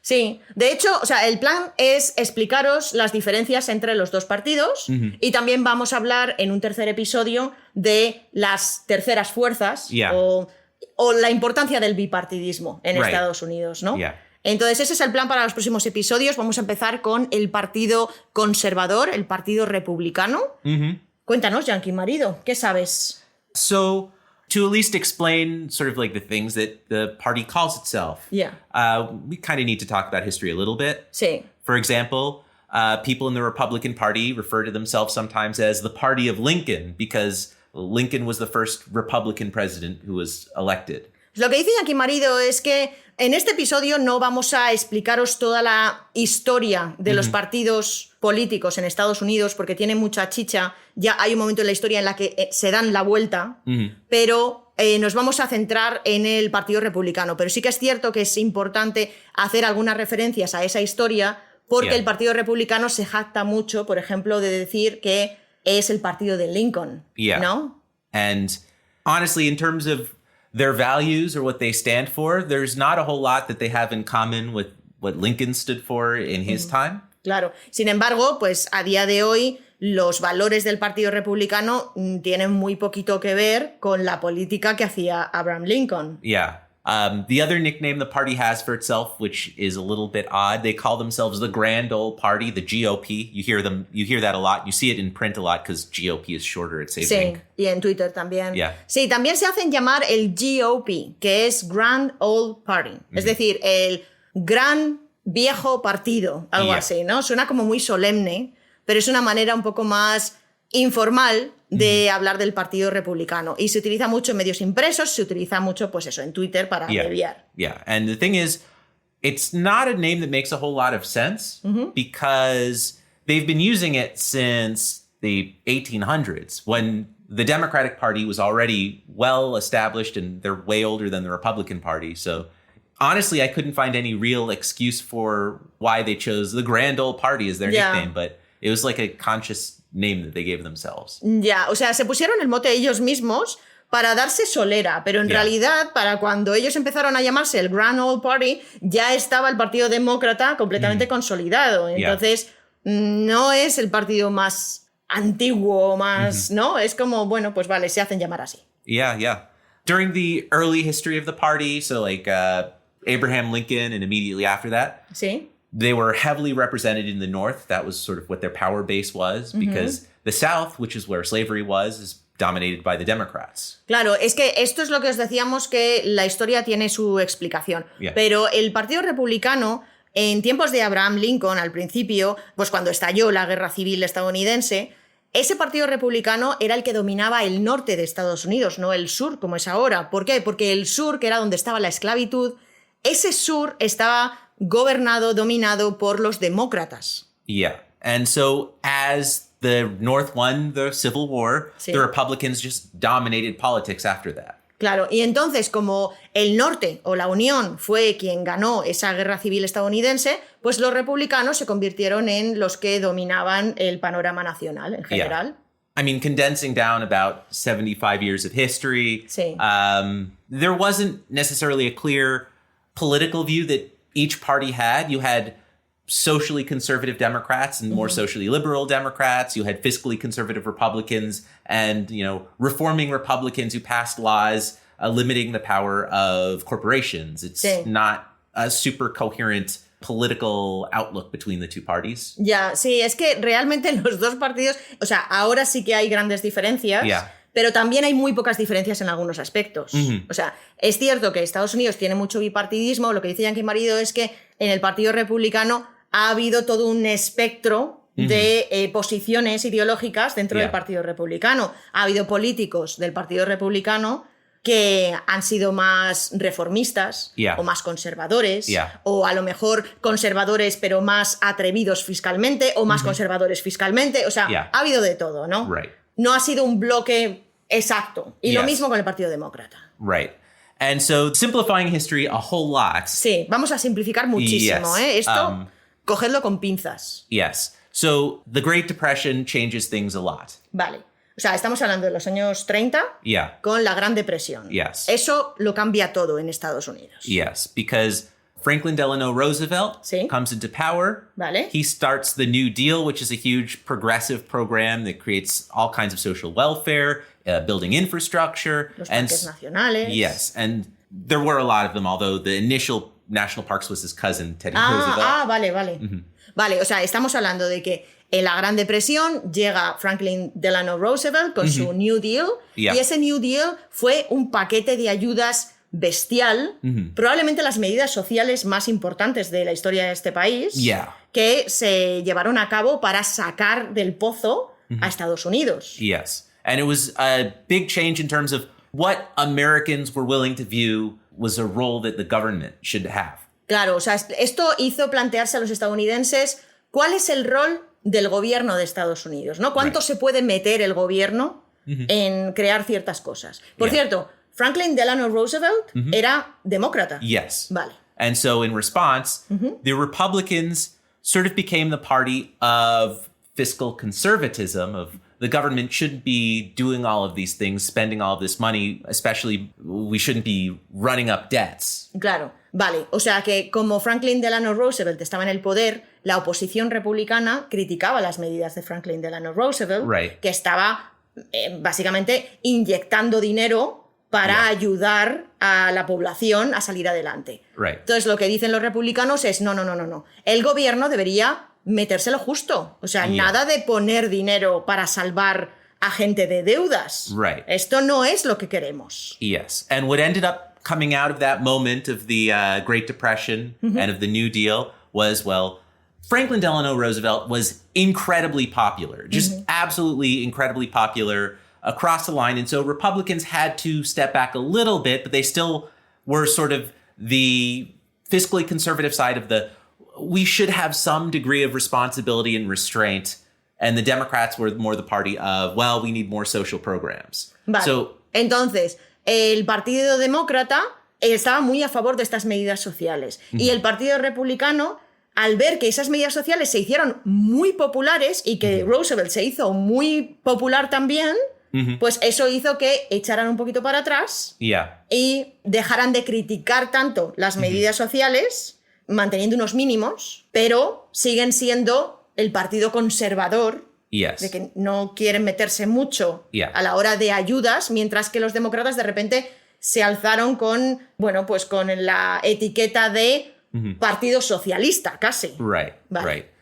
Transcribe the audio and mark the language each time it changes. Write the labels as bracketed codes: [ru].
[es] Sí, de hecho, o sea, el plan es explicaros las diferencias entre los 2 partidos y también vamos a hablar en un tercer episodio de las terceras fuerzas o la importancia del bipartidismo en Estados Unidos, ¿no? Entonces, ese es el plan para los próximos episodios. Vamos a empezar con el Partido Conservador, el Partido Republicano. Cuéntanos, Yankee Marido, ¿qué sabes? [en] So, to at least explain sort of like the things that the party calls itself, we kind of need to talk about history a little bit. [es] Sí. [en] For example, people in the Republican Party refer to themselves sometimes as the Party of Lincoln because Lincoln was the first Republican president who was elected. [es] Lo que dice Yankee Marido es que en este episodio no vamos a explicaros toda la historia de los partidos políticos en Estados Unidos porque tiene mucha chicha. Ya hay un momento en la historia en la que se dan la vuelta, pero nos vamos a centrar en el Partido Republicano. Pero sí que es cierto que es importante hacer algunas referencias a esa historia porque el Partido Republicano se jacta mucho, por ejemplo, de decir que es el partido de Lincoln, ¿no? [en] And honestly, in terms of their values or what they stand for, there's not a whole lot that they have in common with what Lincoln stood for in his time. [es] Claro. Sin embargo, pues a día de hoy los valores del Partido Republicano tienen muy poquito que ver con la política que hacía Abraham Lincoln. [en] Yeah. The other nickname the party has for itself, which is a little bit odd, they call themselves the Grand Old Party, the GOP. You hear that a lot. You see it in print a lot because GOP is shorter. It's [es] Sí, y en Twitter también. Sí, también se hacen llamar el GOP, que es Grand Old Party. Es decir, el gran viejo partido, algo así, ¿no? Suena como muy solemne, pero es una manera un poco más informal de hablar del Partido Republicano. Y se utiliza mucho en medios impresos, se utiliza mucho, pues eso, en Twitter para abreviar. [en] Yeah, and the thing is, it's not a name that makes a whole lot of sense because they've been using it since the 1800s when the Democratic Party was already well established and they're way older than the Republican Party. So honestly, I couldn't find any real excuse for why they chose the Grand Old Party as their nickname, but it was like a conscious name that they gave themselves. [es] Ya, o sea, se pusieron el mote ellos mismos para darse solera, pero en realidad, para cuando ellos empezaron a llamarse el Grand Old Party, ya estaba el Partido Demócrata completamente consolidado. Entonces, no es el partido más antiguo, más, ¿no? Es como, bueno, pues vale, se hacen llamar así. [en] Yeah. During the early history of the party, so like Abraham Lincoln and immediately after that, they were heavily represented in the North. That was sort of what their power base was because the South, which is where slavery was, is dominated by the Democrats. [es] Claro, es que esto es lo que os decíamos que la historia tiene su explicación. Pero el Partido Republicano, en tiempos de Abraham Lincoln, al principio, pues cuando estalló la Guerra Civil estadounidense, ese Partido Republicano era el que dominaba el norte de Estados Unidos, no el sur como es ahora. ¿Por qué? Porque el sur, que era donde estaba la esclavitud, ese sur estaba gobernado, dominado por los demócratas. [en] Yeah. And so as the North won the Civil War, the Republicans just dominated politics after that. [es] Claro, y entonces como el norte o la Unión fue quien ganó esa guerra civil estadounidense, pues los republicanos se convirtieron en los que dominaban el panorama nacional en general. [en] I mean, condensing down about 75 years of history, there wasn't necessarily a clear political view that each party had. You had socially conservative Democrats and more socially liberal Democrats. You had fiscally conservative Republicans and, reforming Republicans who passed laws limiting the power of corporations. It's not a super coherent political outlook between the two parties. [es] Ya, sí, es que realmente los dos partidos, o sea, ahora sí que hay grandes diferencias. [en] Yeah. [es] Pero también hay muy pocas diferencias en algunos aspectos. O sea, es cierto que Estados Unidos tiene mucho bipartidismo. Lo que dice Yankee Marido es que en el Partido Republicano ha habido todo un espectro de posiciones ideológicas dentro del Partido Republicano. Ha habido políticos del Partido Republicano que han sido más reformistas o más conservadores o a lo mejor conservadores pero más atrevidos fiscalmente o más conservadores fiscalmente. O sea, ha habido de todo, ¿no? [en] Right. [es] No ha sido un bloque exacto. Y lo mismo con el Partido Demócrata. [en] Right. And so, simplifying history a whole lot. [es] Sí, vamos a simplificar muchísimo, Esto, cogedlo con pinzas. [en] Yes. So, the Great Depression changes things a lot. [es] Vale. O sea, estamos hablando de los años 30 con la Gran Depresión. [en] Yes. [es] Eso lo cambia todo en Estados Unidos. [en] Yes, because Franklin Delano Roosevelt comes into power. [es] Vale. [en] He starts the New Deal, which is a huge progressive program that creates all kinds of social welfare, building infrastructure. [es] Los parques nacionales. [en] Yes, and there were a lot of them, although the initial national parks was his cousin, Teddy Roosevelt. [es] Vale. Vale, o sea, estamos hablando de que en la Gran Depresión llega Franklin Delano Roosevelt con su New Deal y ese New Deal fue un paquete de ayudas bestial, probablemente las medidas sociales más importantes de la historia de este país, que se llevaron a cabo para sacar del pozo a Estados Unidos. [en] Yes, and it was a big change in terms of what Americans were willing to view was a role that the government should have. [es] Claro, o sea, esto hizo plantearse a los estadounidenses cuál es el rol del gobierno de Estados Unidos, ¿no? ¿Cuánto se puede meter el gobierno en crear ciertas cosas? Por cierto, Franklin Delano Roosevelt era demócrata. [en] Yes. [es] Vale. [en] And so in response, the Republicans sort of became the party of fiscal conservatism, of the government shouldn't be doing all of these things, spending all of this money, especially we shouldn't be running up debts. [es] Claro, vale. O sea que como Franklin Delano Roosevelt estaba en el poder, la oposición republicana criticaba las medidas de Franklin Delano Roosevelt, que estaba básicamente inyectando dinero para ayudar a la población a salir adelante. Entonces lo que dicen los republicanos es no. El gobierno debería metérselo justo. O sea, nada de poner dinero para salvar a gente de deudas. Esto no es lo que queremos. [en] Yes. And what ended up coming out of that moment of the Great Depression and of the New Deal was, well, Franklin Delano Roosevelt was incredibly popular, just absolutely incredibly popular across the line. And so Republicans had to step back a little bit, but they still were sort of the fiscally conservative side of we should have some degree of responsibility and restraint. And the Democrats were more the party of, well, we need more social programs. [es] Vale. Entonces, el Partido Demócrata estaba muy a favor de estas medidas sociales. Y el Partido Republicano, al ver que esas medidas sociales se hicieron muy populares y que Roosevelt se hizo muy popular también, pues eso hizo que echaran un poquito para atrás y dejaran de criticar tanto las medidas sociales, manteniendo unos mínimos, pero siguen siendo el partido conservador, de que no quieren meterse mucho a la hora de ayudas, mientras que los demócratas de repente se alzaron con, bueno, pues con la etiqueta de partido socialista, casi. [en] Right.